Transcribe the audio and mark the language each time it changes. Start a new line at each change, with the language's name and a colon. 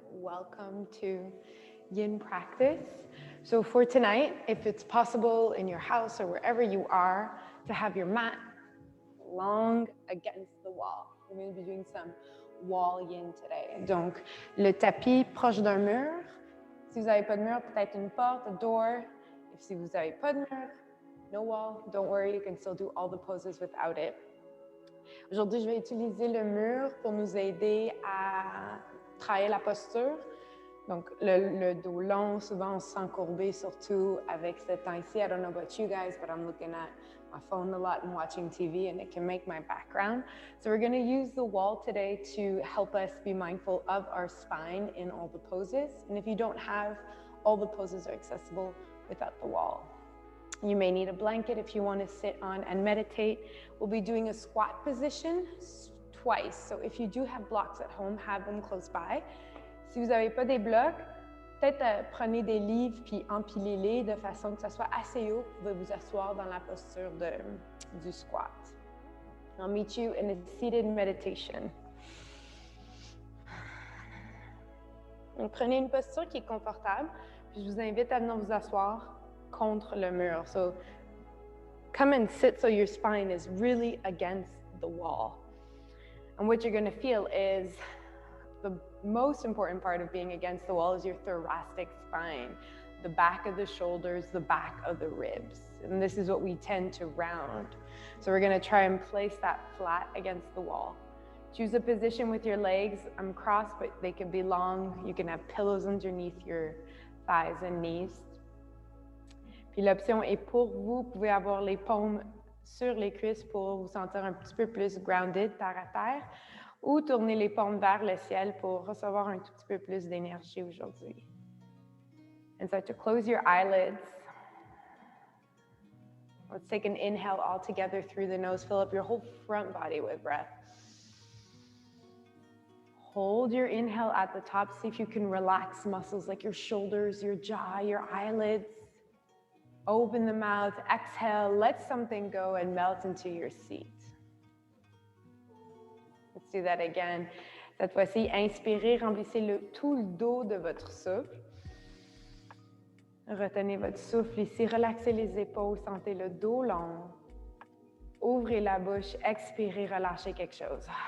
English: Welcome to Yin practice. So for tonight, if it's possible in your house or wherever you are, to have your mat long against the wall. We're going to be doing some wall yin today.
French: Donc, le tapis proche d'un mur. Si vous n'avez pas de mur, peut-être une porte,
English: a door. If
French: si vous n'avez pas de mur,
English: no wall, don't worry, you can still do all the poses without it.
French: Aujourd'hui, je vais utiliser le mur pour nous aider à travailler la posture. Donc, le dos long, souvent on se sent courbé, surtout avec ce temps ici.
English: I don't know about you guys, but I'm looking at my phone a lot and watching TV, and it can make my background. So we're going to use the wall today to help us be mindful of our spine in all the poses. And if you don't have, all the poses are accessible without the wall. You may need a blanket if you want to sit on and meditate. We'll be doing a squat position twice. So if you do have blocks at home, have them close by.
French: Si vous n'avez pas des blocs, peut-être prenez des livres puis empilez-les de façon que ça soit assez haut. Vous pouvez vous asseoir dans la posture du squat.
English: I'll meet you in a seated meditation.
French: Donc, prenez une posture qui est confortable, puis je vous invite à venir vous asseoir contre le mur.
English: So come and sit so your spine is really against the wall. And what you're going to feel is the most important part of being against the wall is your thoracic spine, the back of the shoulders, the back of the ribs. And this is what we tend to round. So we're going to try and place that flat against the wall. Choose a position with your legs. I'm crossed, but they can be long. You can have pillows underneath your thighs and knees.
French: Puis l'option est pour vous. Vous pouvez avoir les paumes sur les cuisses pour vous sentir un petit peu plus grounded, terre à terre, ou tourner les paumes vers le ciel pour recevoir un tout petit peu plus d'énergie aujourd'hui.
English: And so to close your eyelids, let's take an inhale all together through the nose. Fill up your whole front body with breath. Hold your inhale at the top. See if you can relax muscles like your shoulders, your jaw, your eyelids. Open the mouth, exhale, let something go and melt into your seat. Let's do that again.
French: Cette fois-ci, inspirez, remplissez tout le dos de votre souffle. Retenez votre souffle ici, relaxez les épaules, sentez le dos long. Ouvrez la bouche, expirez, relâchez quelque chose.